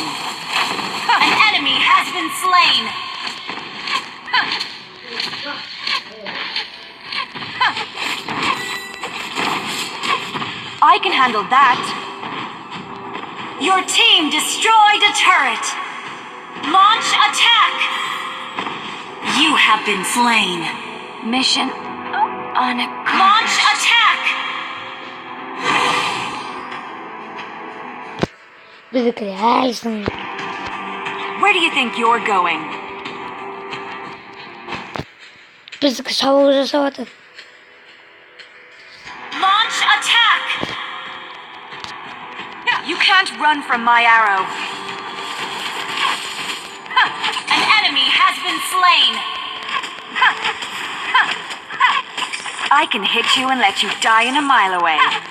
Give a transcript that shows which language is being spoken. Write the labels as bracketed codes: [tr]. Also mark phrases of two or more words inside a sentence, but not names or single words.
[en] An enemy has been slain. I can handle that. Your team destroyed a turret. Launch attack! You have been slain. Mission unaccomplished. Launch attack! [kk] Біздікілер әлсің. [en] Where do you think you're going? [kk] Біздікі шабуыл жасап жатыр. [en] Launch attack! You can't run from my arrow. An enemy has been slain. I can hit you and let you die in a mile away.